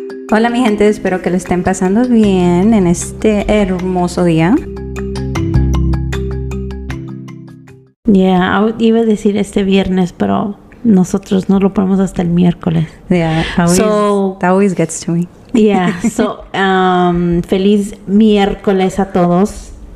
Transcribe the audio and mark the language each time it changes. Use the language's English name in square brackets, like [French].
[Spanish] Hola mi gente, espero que lo estén pasando bien en este hermoso día. Yeah, iba a decir este viernes, pero nosotros no lo ponemos hasta el miércoles. [English] Yeah, that always gets to me. [Spanish] Yeah, so feliz miércoles a todos.